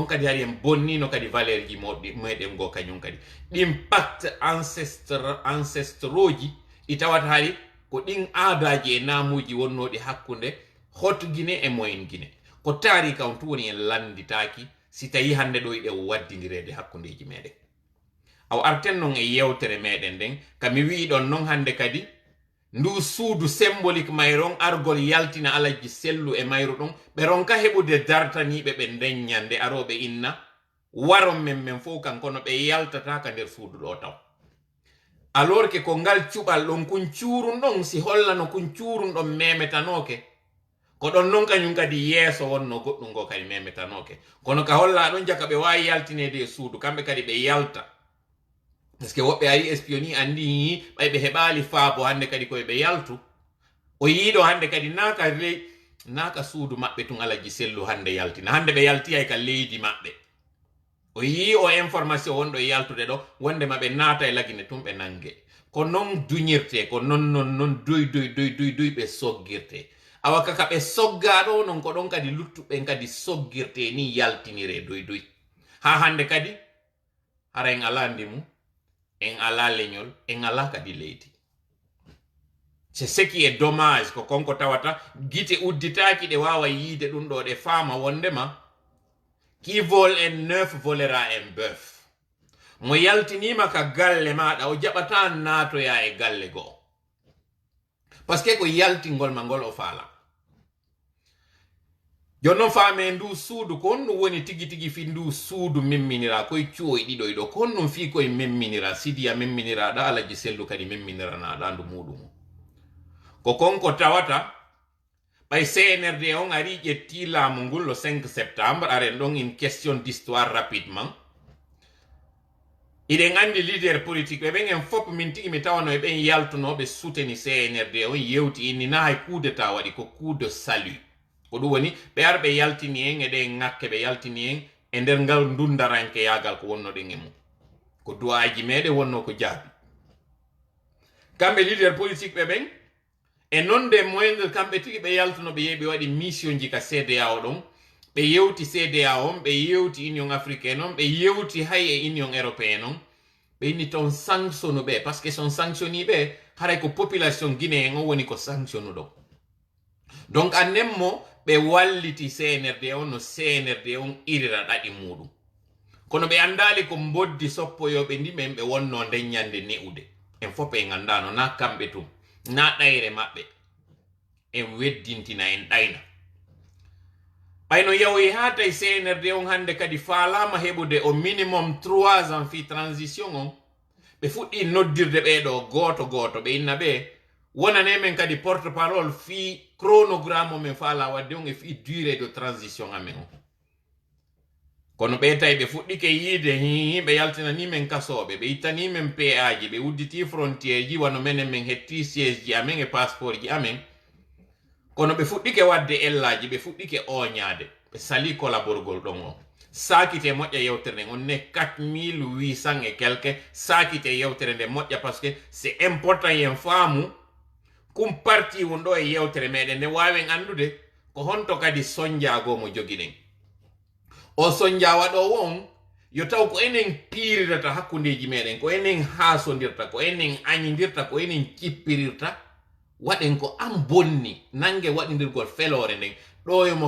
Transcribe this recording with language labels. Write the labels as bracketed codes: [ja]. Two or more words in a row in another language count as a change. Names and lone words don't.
[ff] kadi hari en bonnino kadi valeur ji meɗen go kañum kadi ɗin [fr] pacte ancestraux [ff] ji ɗi tawata hari ko ɗin aadaji e namuji wonnoɗi hakkunde hot guine e moyen guine ko taari kam tu woni en landitaki si tawi hande ɗo yiɗe waddidirede hakkundeji meɗen aw arten non e yewtere meɗen nden kami wiɗon non hande kadi ndu suudu symbolique mayron argol yaltina alaji sellu e mayru ɗon ɓe ronka heɓude dartaniɓe ɓe ndeññande aroɓe inna waron men fof kankono ɓe yaltata ka nder suudu ɗo taw [fr] alors que [ff] ko ngal cuɓal ɗon kun cuurun ɗon si hollano kun cuurun ɗon memetanoke ko ɗon non kañum kadi yeeso wonno goɗɗum go kadi memetanoke kono ka holla ɗon jaka ɓe wawi yaltinede e suudu kamɓe kadi ɓe yalta [fr] parce que [ff] woɓɓe ari espioni andi ɓay ɓe heɓali faabo hande kadi koye ɓe yaltu o yiiɗo hande kadi naka suudu maɓɓe tun alaji sellu hande yaltina hande ɓe yaltiyay ka leydi maɓɓe o yii o information wonɗo e yaltude ɗo wondema ɓe naata e lagine tun ɓe nangue ko non duñirte ko non doy ɓe soggirte awa kaka ɓe soggaɗo non ko ɗon kadi luttuɓen kadi soggirte ni yaltinire doy ha hande kadi hara en ala ndimu en ala leñol en ala kadi leydi [fr] c'est ce qui est dommage [ff] ko konko tawata gite udditaki ɗe wawa yiide ɗum ɗo ɗe faama wondema [fr] qui vole un neuf volera un bœuf. [ff] Mo yaltinima ka galle maɗa o jaɓata natoya e galle go. [fr] Parce que [ff] ko yaltingol mangol o faala. Jonnon faame ndu suudu ko honno woni tigi fi ndu suudu memminira koye cuwoy ɗiɗo ɗo ko honnon fi koye memminira sidiya memminiraɗa alaji sellu kadi memminiranaɗa ndu muɗum ko konko tawata ɓay CNRD on ari ƴetti laamu ngol [fr] le 5 septembre [ff] aren ɗon [fr] une question d'histoire rapidement [ff] iɗen andi [fr] leader politique [ff] ɓe ɓen en fop min tigi mi tawano e ɓen yaltunoɓe souteni CNRD on yewti inni na hay [fr] coup d'état [ff] waɗi ko [fr] coup de salut [ff] ko ɗum woni ɓe ar ɓe yaltini en e ɗen ŋakke ɓe yaltini en e nder ngal ndundaranke yagal ko wonnoɗen e mum ko duwaji meɗe wonno ko jaabi kamɓe [fr] leader politique [ff] ɓe ɓen e non de moyde kamɓe tigi ɓe yaltuno ɓe yehi ɓe waɗi mission ji ka CEDEAO ɗon ɓe yewti CEDEAO on ɓe yewti union africaine on ɓe yewti hay e union européenne on ɓe inni ton sanctionne ɓe [fr] par ce que [ff] son sanctionni ɓe haray ko [fr] population guinéen [ff] on woni ko sanctionne ɗo donc annemmo ɓe walliti CNRD on no CNRD on irira ɗaɗi muɗum kono ɓe andali ko boddi soppoyoɓe ndimen ɓe wonno nden ñande ne'ude en fof en andano na kamɓe tum na ɗayre maɓɓe en weddintina en ɗayna ɓayno yawoyi ha tawi CNRD on hande kadi faalama heɓude [fr] au minimum 3 ans [ff] fi transition on ɓe fuɗɗi noddirde ɓeɗo goto goto ɓe inna ɓe wonane men kadi [fr] porte parole [ff] fi chronogramme men faala wadde on e fi [fr] durée de transition [ff] amen on kono ɓe tawi ɓe fuɗɗike yiide ɓe yaltinani men kasoɓe ɓe ittani men PA ji ɓe udditi frontiére ji wano menen min hetti siège ji amen e passeport ji amen kono ɓe fuɗɗike wadde ellaji ɓe fuɗɗike oñade ɓe sali collaborgol ɗon o sakite moƴƴa yewtere nden on ne 4800 [fr] et quelque [ff] sakite yewtere nde moƴƴa [fr] par ce que c'est important [ff] yen faamu kum parti won ɗo e yewtere meɗen nde wawen andude ko honto kadi sonjago mo joguiɗen o sonjawa ɗo won yo taw ko enen piirirata hakkundeji meɗen ko enen haasodirta ko enen añidirta ko enen cippirirta waɗen ko an bonni nangue waɗidirgol felore nden ɗo yomo